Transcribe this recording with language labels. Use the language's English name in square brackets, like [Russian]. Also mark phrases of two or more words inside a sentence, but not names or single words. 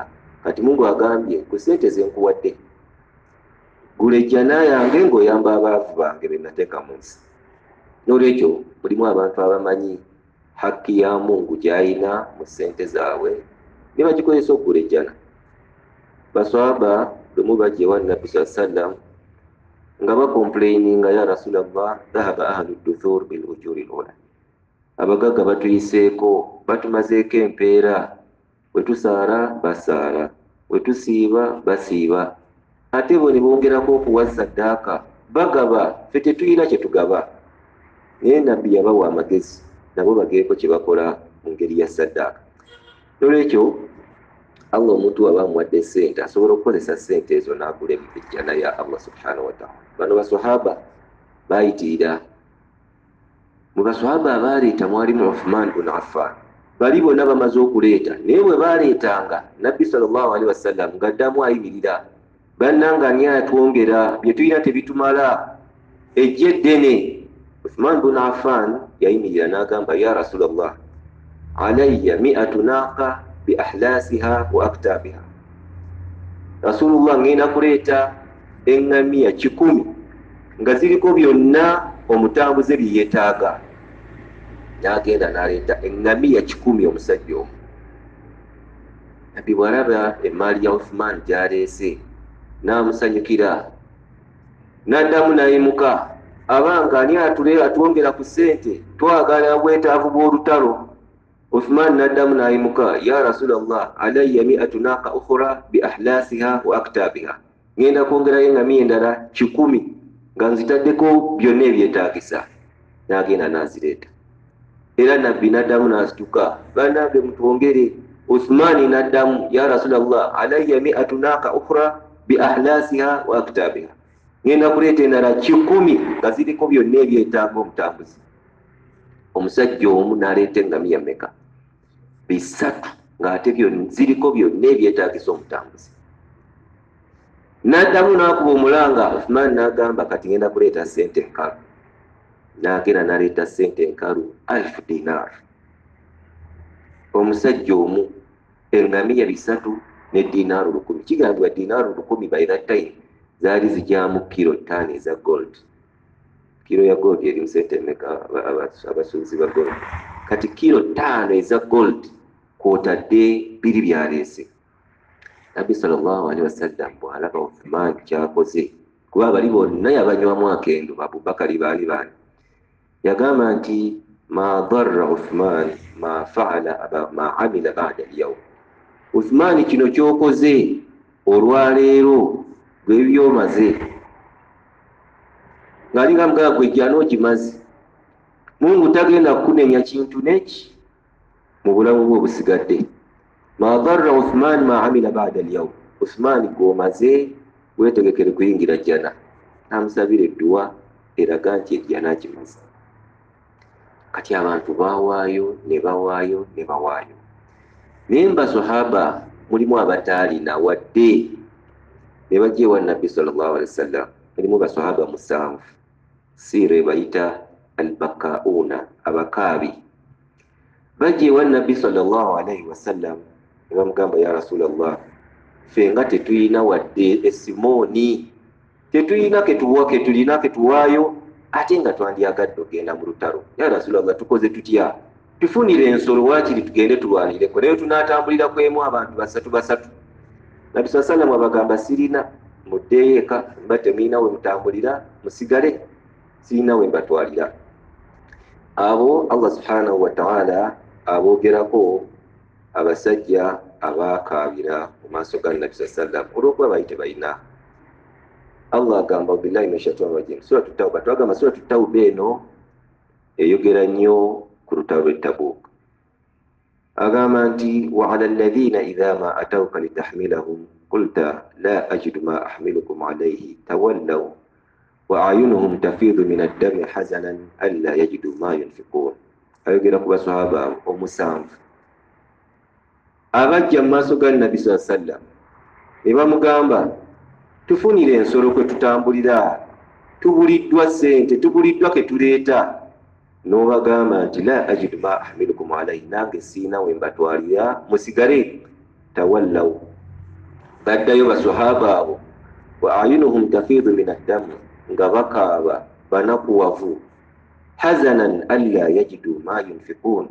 [Ganda] Kati Mungu agambye ku sente ze nkuwadde, gula ejjana yange ng'oyamba abaavu bange be nateeka mu nsi. N'olwekyo mulimu abantu abamanyi hakki ya Mungu gy'alina mu sente zaabwe ne bagikozesa okugula ejjana. Baswahaba bwe mubajja ewa Nabbi [Arabic] صلى الله عليه وسلم [Ganda] nga bakomplaininga [Arabic] يا رسول الله ذهب أهل الدثور بالأجور لولا, [Ganda] abagagga batuyiseeko batumazeeko empeera, wetusaara basaara, wetusiiba basiiba, ate bo ne bongerako okuwa saddaaka bagaba, ffe tetuyina kye tugaba. Naye nabbi yabawa amagezi nabo bageeko kye bakola mu ngeri ya saddaaka. Nolwekyo Allah omuntu aba amuwadde sente asobola okukozesa sente ezo n'agula ebijjana ya [Arabic] الله سبحانه وتعالى. [Ganda] Bano basahaba bayitirira. Mu basahaba abaleeta mwalimu Uthman bin Affan. Bali bonna bamaze okuleeta, naye bwe baleetanga nabbi [Arabic] صلى الله عليه وسلم [Ganda] ng'addamu ayimirira, bannanga ani atwongera, bye tulina tebitumala, ejje ddene. Uthman bin Affan yayimirira n'agamba, [Arabic] يا رسول الله، علي مائة ناقة بأحلاسها وأقتابها. [Ganda] Rasulullah, ngenda kuleeta eŋŋamiya 100 nga ziriko byonna omutambuze bye yeetaaga. N'agenda n'aleeta eŋŋamiya 100 omusajja omu. Nabbi bw'alaba emaali ya Uthman gy'aleese n'amusanyukira, n'addamu n'ayimuka, abanga ani atwongera ku ssente, twagala bwetaavu bw'olutalo. Uthman n'addamu n'ayimuka, [Arabic] يا رسول الله، علي مائة ناقة أخرى بأحلاسها وأقتابها. [Ganda] Ngenda kwongerayo eŋŋamiya endala 100 nga nzitaddeko byonna ebyetaagisa. N'agenda n'azireeta. Era nabbi n'addamu n'asituka, bannange mutwongere. Uthman n'addamu, [Arabic] يا رسول الله، علي مائة ناقة أخرى بأحلاسها وأقتابها. [Ganda] Ngenda kuleeta endala 100 nga ziriko byonna ebyetaaga omutambuzi. Omusajja omu n'aleeta eŋŋamiya mmeka? 3, ng'ate ziriko byonna ebyetaagisa omutambuzi. N'addamu n'akuba omulanga. Uthman n'agamba, kati ngenda kuleeta ssente enkalu. N'agenda n'aleeta ssente enkalu 1000 dinar. Omusajja omu eŋŋamiya 3 ne dinaaru 100. Kigambibwa dinaaru 100 [English] by that time [Ganda] zaali zijyamu kilo 5 eza gold. Kilo ya gold eri ssente mmeka abasuubuzi ba gold? Kati kilo 5 eza gold kwotadde 2 byaleese. Nabbi [Arabic] صلى الله عليه وسلم [Ganda] bw'alaba Uthman kyakoze, kuba bali bonna yabanywamu akendo, Abubakari baali bani, yagamba nti [Arabic] ما ضر عثمان ما فعل ما عمل بعد اليوم. [Ganda] Uthman kino kyokoze olwaleero gwe byomaze, ng'alinga mugamba gwe jjana ogimaze. Mungu tagenda kukunenya kintu neki mu bulamu bwe obusigadde. [Arabic] ما ضر عثمان ما عمل بعد اليوم. [Ganda] Uthman gwomaze weetegekere kuyingira jjana. Namusabira edduwa eraga nti ejjana agimaze. Kati abantu bawaayo ne bawaayo ne bawaayo. Naye basahaba mulimu abataalina wadde ne bajja ewa nabbi [Arabic] صلى الله عليه وسلم. [Ganda] Mulimu basahaba 7 siire bayita albakauna, abakaabi. Bajja ewa nabbi [Arabic] صلى الله عليه وسلم [Ganda] ne bamugamba, [Arabic] يا رسول الله, [Ganda] ffe nga tetuyina wadde esimooni, tetuyina ketulina ketuwaayo, ate nga twandyagadde ogenda mu lutalo. [Arabic] يا رسول الله, [Ganda] tukoze tutya? Tufunire ensolo waakiri tugende tulwanireko, naye tunaatambulira kwemu abantu 3. Nabbi sallallahu abagamba, sirina, muddeyo eka, mba temuyina we mutambulira, musigale, sirina we mbatwalira. Abo [Arabic] الله سبحانه وتعالى [Ganda] aboogerako abasajja abaakaabira mu maaso ga Nabbi sallallahu olw'okuba baali tebalina. Allah agamba, [Arabic] بالله من الشيطان الرجيم, سورة التوبة. [Ganda] Twagamba suratu Tawba eno eyogera nnyo ku lutalo lw'e Tabuk. Agamba nti [Arabic] ولا على الذين إذا ما أتوك لتحملهم قلت لا أجد ما أحملكم عليه تولوا وأعينهم تفيض من الدمع حزنا ألا يجدوا ما ينفقون. [Ganda] Ayogera ku basahaba 7 abajja mu maaso ga Nabbi [Arabic] صلى الله عليه وسلم [Ganda] ne bamugamba, tufunire ensolo kwe tutambulira, tubuliddwa ssente, tubuliddwa ke tuleeta. N'obagamba nti [Arabic] لا أجد ما أحملكم عليه, [Ganda] nange siina we mbatwalira, musigale. [Arabic] تولوا, [Ganda] baddayo basahaba abo, [Arabic] وأعينهم تفيض من الدم, [Ganda] nga bakaaba banakuwavu, [Arabic] حزنا ألا يجدوا ما ينفقون.